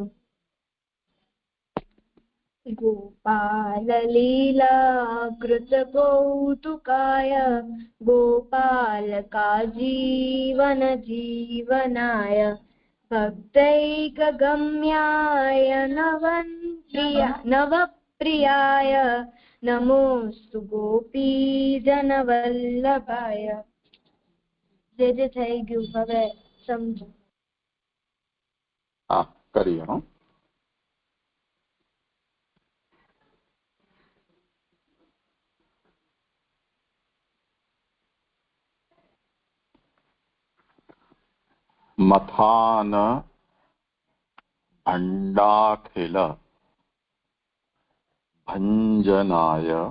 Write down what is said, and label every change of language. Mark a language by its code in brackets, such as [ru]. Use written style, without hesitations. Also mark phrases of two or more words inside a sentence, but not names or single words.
[sa] गोपाललीलाकृतकौतुकाय गोपालकाजीवनजीवनाय भक्तैकगम्याय नवप्रियाय नमोऽस्तु गोपीजनवल्लभाय। [gu] જે થઈ ગયું હવે સમજો. હા, કરીએ. [sa] मथान भण्डाखिल भञ्जनाय